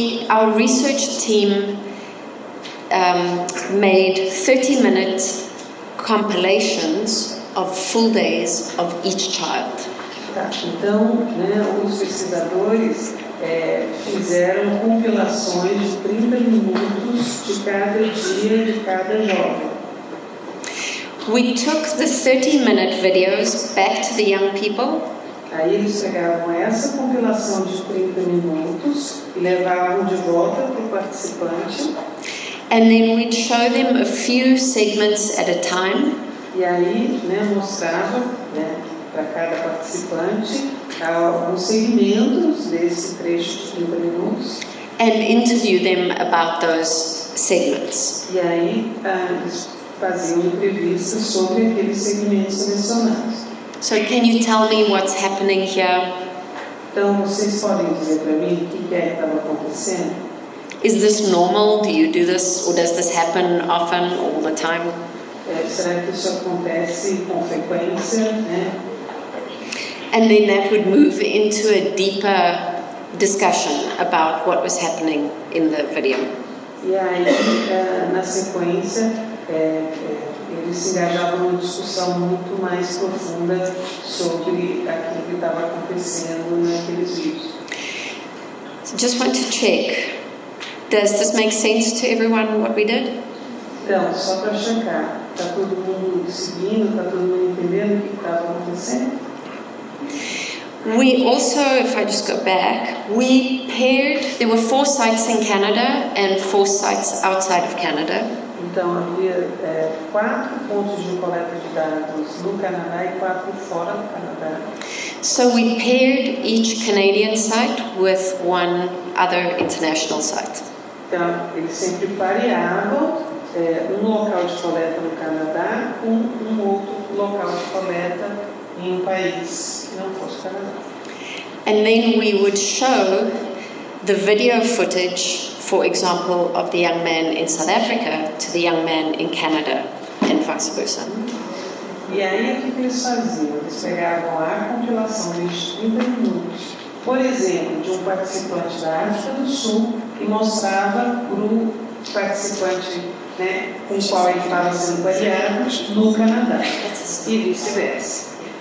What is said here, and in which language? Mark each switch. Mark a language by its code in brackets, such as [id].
[en] Our research team made 30-minute compilations of full days of each child. [pt] Então, os pesquisadores fizeram compilações de 30 minutos de cada dia de cada jovem. [en] We took the 30-minute videos back to the young people. [pt] Aí eles pegavam essa compilação de 30 minutos e levavam de volta para o participante. [en] And then we'd show them a few segments at a time. [pt] E aí, mostrava, para cada participante alguns segmentos desse trecho de 30 minutos. [en] And interview them about those segments. [pt] E aí eles faziam entrevistas sobre aqueles segmentos selecionados. [en] So can you tell me what's happening here? [pt] Então vocês podem dizer para mim o que é que estava acontecendo? [en] Is this normal? Do you do this, or does this happen often, all the time? [pt] Será que isso acontece com frequência, [en] And then that would move into a deeper discussion about what was happening in the video. [pt] E aí, na sequência, eles se engajavam numa discussão muito mais profunda sobre aquilo que estava acontecendo naqueles vídeos. [en] So just want to check. Does this make sense to everyone what we did? [pt] Então, só para checar, está todo mundo seguindo, está todo mundo entendendo o que estava acontecendo? [en] We also, if I just go back, we paired, there were 4 sites in Canada and 4 sites outside of Canada. [pt] Então, havia 4 pontos de coleta de dados no Canadá e 4 fora do Canadá. [en] So we paired each Canadian site with one other international site. [pt] Então, eles sempre pareavam local de coleta no Canadá com outro local de coleta em país que não fosse o Canadá. [en] And then we would show the video footage, for example, of the young man in South Africa to the young man in Canada and vice versa. [pt] E aí, o que eles faziam? Eles pegavam a compilação de 30 minutos, por exemplo, de um participante da África do Sul e mostrava para o participante com o qual ele estava sendo baseado no Canadá e vice-versa.